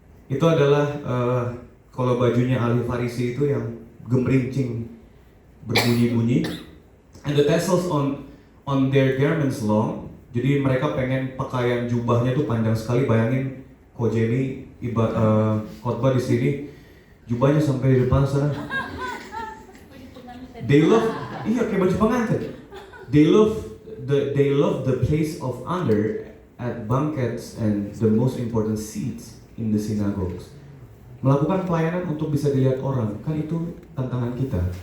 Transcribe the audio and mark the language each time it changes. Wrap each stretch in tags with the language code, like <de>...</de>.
<id>Itu adalah kalau bajunya ahli Farisi itu yang gemerincing berbunyi-bunyi.</id> <en>And the tassels on their garments long.</en> <id>Jadi mereka pengen pakaian jubahnya tuh panjang sekali. Bayangin Kojeni khotbah di sini, jubahnya sampai di depan sana.</id> <en>They love,</en> <id>kayak baju pengantin.</id> <en>They love the place of honor at banquets and the most important seats in the synagogues.</en> <id>Melakukan pelayanan untuk bisa dilihat orang, kan itu tantangan kita.</id>